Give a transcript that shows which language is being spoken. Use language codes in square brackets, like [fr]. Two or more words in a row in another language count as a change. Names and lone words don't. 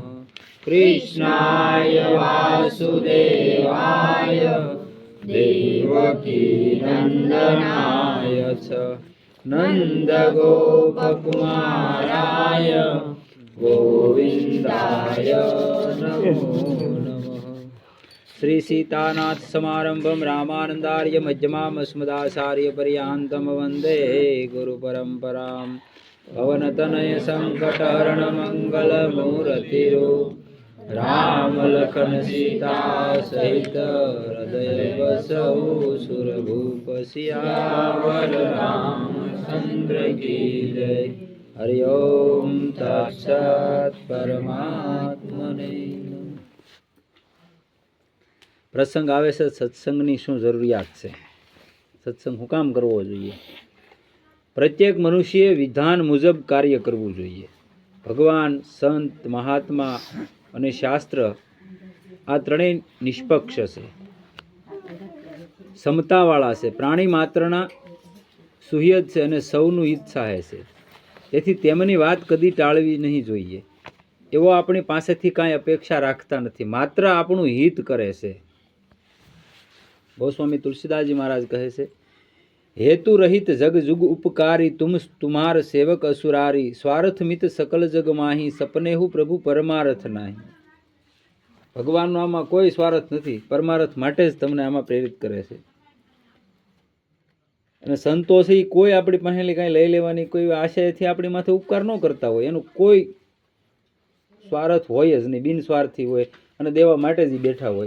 [sa] कृष्णाय वासुदेवाय देवकीनन्दनाय च नन्दगोपकुमाराय गोविन्दाय नमो नमः। श्री सीतानाथ समारंभं रामानंदार्य मध्यमाम् अस्मदाचार्य पर्यन्तं वन्दे गुरुपरम्पराम्। [hi] पवनतनय संकटहरण मंगल मूर्तिरो राम लखन सीता सहित हृदय बसौ सुरभूप सियावर रामचंद्र की जय। [sa] हरि ओम तत्सत्। [gu] પરમાત્મને પ્રસંગ આવે સે સત્સંગની શું જરૂરિયાત છે, સત્સંગ હું કામ કરવો જોઈએ? પ્રત્યેક મનુષ્યએ વિધાન મુજબ કાર્ય કરવું જોઈએ. ભગવાન, સંત, મહાત્મા અને શાસ્ત્ર આ ત્રણેય નિષ્પક્ષ છે, સમતાવાળા છે, પ્રાણી માત્રના સુહિત છે અને સૌનું હિત ચાહે છે. તેથી તેમની વાત કદી ટાળવી નહીં જોઈએ. એવો આપણી પાસેથી કાંઈ અપેક્ષા રાખતા નથી, માત્ર આપણું હિત કરે છે. ગોસ્વામી તુલસીદાસજી મહારાજ કહે છે, [hi] हेतु रहित जग जुग उपकारी तुम तुम्हार सेवक असुरारी स्वार्थ मित सकल जग माही सपने हु प्रभु परमारथ नाही। [gu] ભગવાનનો આમાં કોઈ સ્વાર્થ નથી, પરમારથ માટે જ તમને આમાં પ્રેરિત કરે છે. અને સંતો છે એ કોઈ આપણી પાસેથી કાંઈ લઈ લેવાની કોઈ આશયથી આપણી માથે ઉપકાર ન કરતા હોય, એનું કોઈ સ્વાર્થ હોય જ નહીં, બિનસ્વાર્થી હોય અને દેવા માટે જ બેઠા હોય.